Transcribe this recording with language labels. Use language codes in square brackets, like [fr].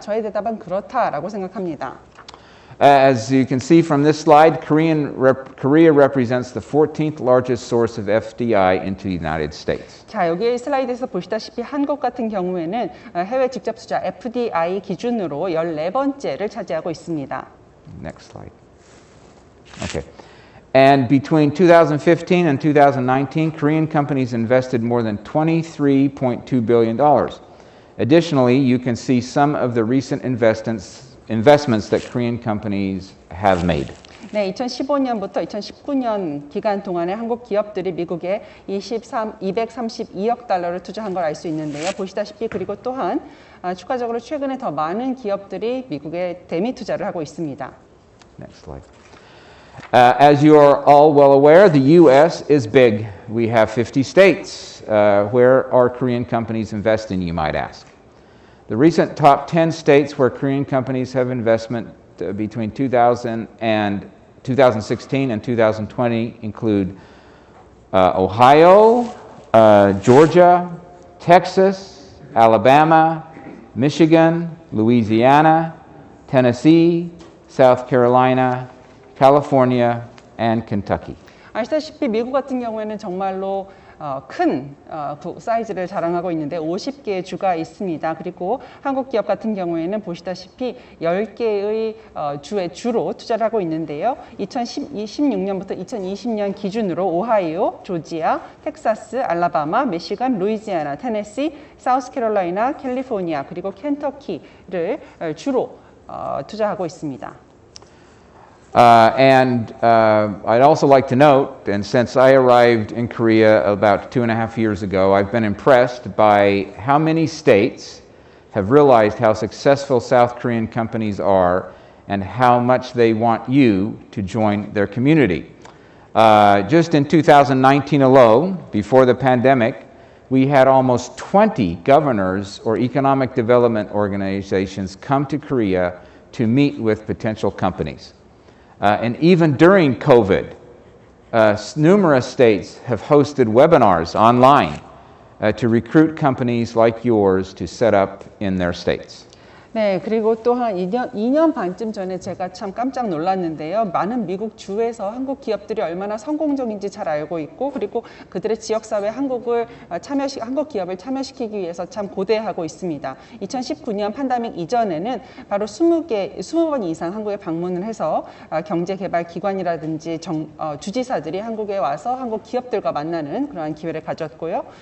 [ko] 저의 대답은 그렇다라고 생각합니다. [en] As you can see from this slide, Korea represents the 14th largest source of FDI into the United States. [ko] 자, 여기 슬라이드에서 보시다시피 한국 같은 경우에는 해외 직접 투자 FDI 기준으로 14번째를 차지하고 있습니다. [en] Next slide. Okay. And between 2015 and 2019, Korean companies invested more than $23.2 billion. Additionally, you can see some of the recent investments that Korean companies have made. [ko] 네, 2015년부터 2019년 기간 동안에 한국 기업들이 미국에 232억 달러를 투자한 걸 알 수 있는데요. 보시다시피 그리고 또한 추가적으로 최근에 더 많은 기업들이 미국에 대미 투자를 하고 있습니다. [en] Next slide. As you are all well aware, the U.S. is big. We have 50 states. Where are Korean companies investing, you might ask? The recent top 10 states where Korean companies have investment between 2016 and 2020 include Ohio, Georgia, Texas, Alabama, Michigan, Louisiana, Tennessee, South Carolina, California, and Kentucky. [ko] 아시다시피 미국 같은 경우에는 정말로 큰 사이즈를 자랑하고 있는데 50개의 주가 있습니다. 그리고 한국 기업 같은 경우에는 보시다시피 10개의 주로 투자를 하고 있는데요. 2016년부터 2020년 기준으로 오하이오, 조지아, 텍사스, 알라바마, 미시간, 루이지애나, 테네시, 사우스캐롤라이나, 캘리포니아, 그리고 켄터키를 주로 투자하고 있습니다. [en] I'd also like to note, and since I arrived in Korea about 2.5 years ago, I've been impressed by how many states have realized how successful South Korean companies are and how much they want you to join their community. Just in 2019 alone, before the pandemic, we had almost 20 governors or economic development organizations come to Korea to meet with potential companies. And even during COVID, numerous states have hosted webinars online to recruit companies like yours to set up in their states. [ko] 네, 그리고 또 한 2년 반쯤 전에 제가 참 깜짝 놀랐는데요. 많은 미국 주에서 한국 기업들이 얼마나 성공적인지 잘 알고 있고, 그리고 그들의 지역사회 한국 기업을 참여시키기 위해서 참 고대하고 있습니다. 2019년 팬데믹 이전에는 바로 20번 이상 한국에 방문을 해서 경제개발기관이라든지 주지사들이 한국에 와서 한국 기업들과 만나는 그러한 기회를 가졌고요.